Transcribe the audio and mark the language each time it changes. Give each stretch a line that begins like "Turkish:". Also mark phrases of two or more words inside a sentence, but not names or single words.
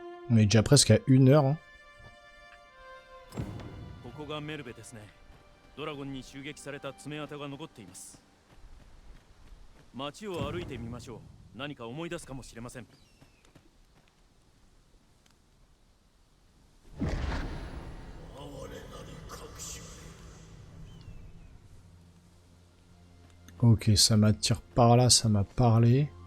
French: On est déjà presque à 1 heure. Hein.
Japanese: ここがメルベですね。ドラゴンに襲撃された爪痕が残っています。街を歩いてみましょう。何か思い出すかもしれません。
French: Ok, ça m'attire par là, ça m'a parlé.